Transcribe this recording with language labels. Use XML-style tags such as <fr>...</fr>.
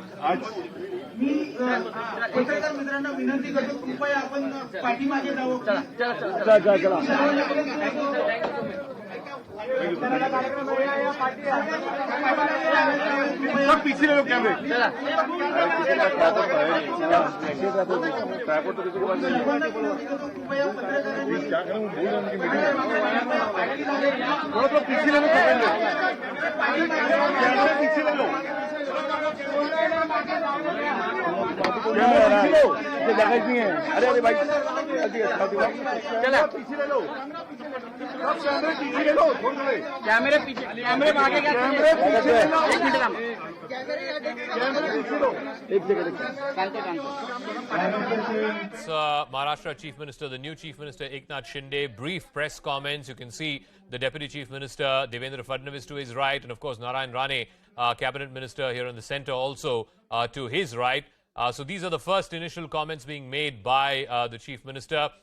<mr>आज मी पत्रकार मित्रांना विनंती करतो, कृपया आपण पाठीमागे जाऊ.</mr> <hi>सब पीछे लोग कैमरे क्या करूँ बोल उनकी मीटिंग बहुत लोग पीछे ले लो, पीछे ले लो जगह नहीं है. अरे अरे भाई चला पीछे ले लो, कैमरे पीछे ले लो, कैमरे पीछे, कैमरे आगे, कैमरे पीछे ले लो, एक मिनट काम, कैमरे पीछे लो, एक जगह</hi> <en>It's Maharashtra Chief Minister, the new Chief Minister Eknath Shinde. Brief press comments. You can see the Deputy Chief Minister Devendra Fadnavis to his right, and of course Narayan Rane, Cabinet Minister here in the centre, also to his right. So these are the first initial comments being made by the Chief Minister.</en>